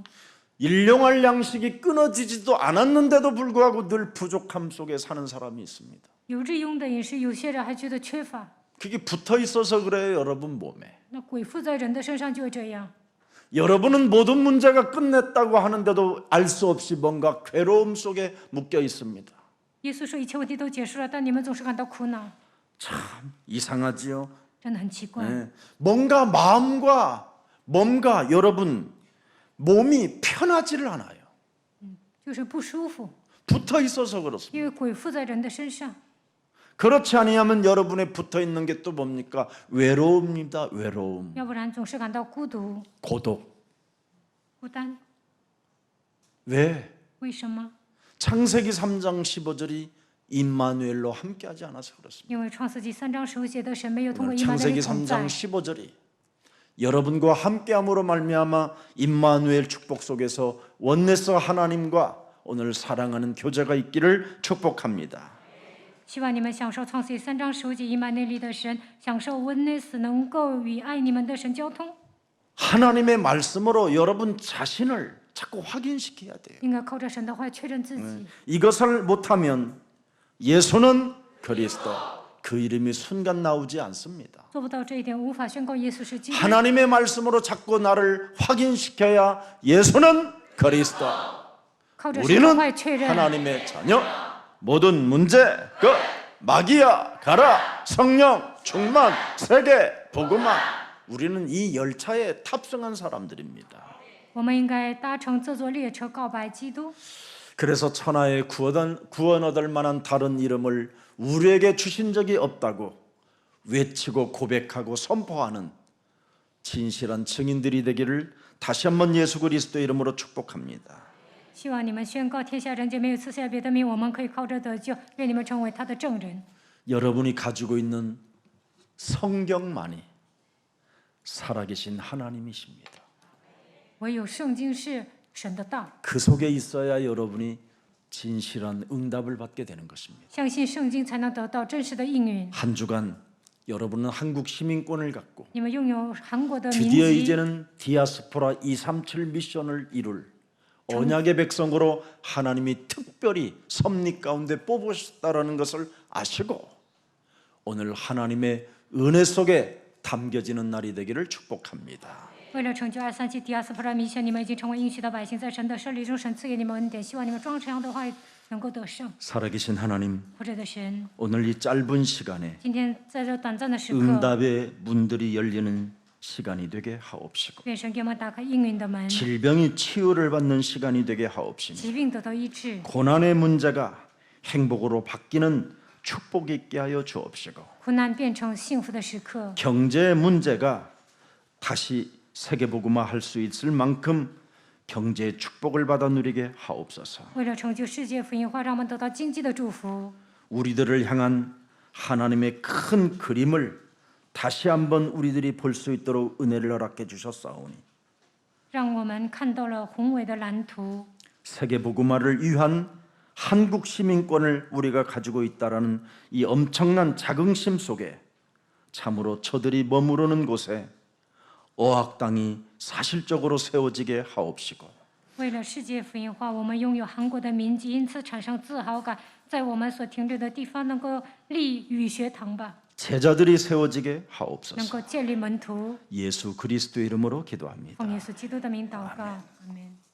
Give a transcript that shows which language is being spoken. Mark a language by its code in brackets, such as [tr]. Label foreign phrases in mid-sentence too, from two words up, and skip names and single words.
[ko] 일용할 양식이 끊어지지도 않았는데도 불구하고 늘 부족함 속에 사는 사람이 있습니다. [zh] 有日用的饮食，有些人还觉得缺乏。 [ko] 그게 붙어 있어서 그래요, 여러분 몸에. [zh] 那鬼附在人的身上就会这样。 [ko] 여러분은 모든 문제가 끝냈다고 하는데도 알 수 없이 뭔가 괴로움 속에 묶여 있습니다. [zh] 耶稣说一切问题都结束了，但你们总是感到苦恼， [ko] 참 이상하지요. [zh] 真的很奇怪。 [ko] 네. 뭔가 마음과 몸과 여러분 몸이 편하지를 않아요. [zh] 就是不舒服， [ko] 붙어 있어서 그렇습니다. [zh] 因为鬼附在人的身上。 [ko] 그렇지 아니하면 여러분의 붙어 있는 게 또 뭡니까? 외로움입니다. 외로움, [zh] 要不然总是感到孤独、 [ko] 고독. [zh] 孤单。 [ko] 왜? [zh] 为什么？ [ko] 창세기 3장 15절이 임마누엘로 함께하지 않아서 그렇습니다. [zh] 因为创世纪3章15节的神没有通过 [ko] 오늘 [zh] 以马内 [ko] 창세기 [zh] 利同在 [ko] 3장 ， 15절이 여러분과 함께함으로 말미암아 임마누엘 축복 속에서 원네스 하나님과 오늘 사랑하는 교제가 있기를 축복합니다. [zh] 希望你们享受创世纪3章15节以马内利的神，享受温内斯能够与爱你们的神交通。 [ko] 하나님의 말씀으로 여러분 자신을 자꾸 확인시켜야 돼요. [zh] 应该靠着神的话确认自己。 [ko] 이것을 못하면 예수는 그리스도 그 이름이 순간 나오지 않습니다. [zh] 做不到这一点，无法宣告耶稣是基督。 [ko] 하나님의 말씀으로 자꾸 나를 확인시켜야 예수는 그리스도 [zh] 靠着神的 [ko] 우리는 [zh] 话确认， [ko] 하나님의 자녀 모든 문제 끝 마귀야 가라 성령 충만 세계 복음화 우리는 이 열차에 탑승한 사람들입니다. [zh] 我们应该搭乘这座列车告白基督。 [ko] 그래서 천하에 구원 얻을 만한 다른 이름을 우리에게 주신 적이 없다고 외치고 고백하고 선포하는 진실한 증인들이 되기를 다시 한번 예수 그리스도의 이름으로 축복합니다. [zh] 希望你们宣告天下人间没有赐下别的名，我们可以靠着得救。愿你们成为他的证人。 [ko] 여러분이 가지고 있는 성경만이 살아계신 하나님이십니다. [zh] 唯有圣经是神的道， [ko] 그 속에 있어야 여러분이 진실한 응답을 받게 되는 것입니다. [zh] 相信圣经才能得到真实的应允。 [ko] 한 주간 여러분은 한국 시민권을 갖고 [zh] 你们拥有韩国的民 [ko] 드디어 [zh] 籍， [ko] 이제는 디아스포라 237 미션을 이룰 언약의 백성으로 하나님이 특별히 섭리 가운데 뽑으셨다라는 것을 아시고 오늘 하나님의 은혜 속에 담겨지는 날이 되기를 축복합니다. [zh] 为了成就237迪亚斯普拉米线，你们已经成为应许的百姓，在神的设立中，神赐给你们恩典，希望你们装这样的话语能够得胜。 [ko] 살아계신 하나님, [zh] 活着的神， [ko] 오늘 이 짧은 시간에 [zh] 今天在这短暂的时刻， [ko] 응답의 문들이 열리는 시간이 되게 하옵시고 [zh] 愿神给我们打开应允的门， [ko] 질병이 치유를 받는 시간이 되게 하옵시며 [zh] 疾病得到医治， [ko] 고난의 문제가 행복으로 바뀌는 축복이 있게 하여 주옵시고 [zh] 苦难变成幸福的时刻， [ko] 경제 문제가 다시 세계복음화 할 수 있을 만큼 경제의 축복을 받아 누리게 하옵소서. [zh] 为了成就世界福音化，让我们得到经济的祝福。 [ko] 우리들을 향한 하나님의 큰 그림을 다시 한번 우리들이 볼 수 있도록 은혜를 허락해 주셨사오니 [zh] 让我们看到了宏伟的蓝图， [ko] 세계복음화를 위한 한국 시민권을 우리가 가지고 있다라는 이 엄청난 자긍심 속에 참으로 저들이 머무르는 곳에 어학당이 사실적으로 세워지게 하옵시고 [zh] 为了世界福音化，我们拥有韩国的民籍，因此产生自豪感，在我们所停留的地方能够立语学堂吧， [ko] 제자들이 세워지게 [zh] 能 [ko] 하옵소서. [zh] 够建立门徒。 [ko] 예수 그리스도 이름으로 기도합니다. [zh] 奉耶稣基督的名祷告，阿门。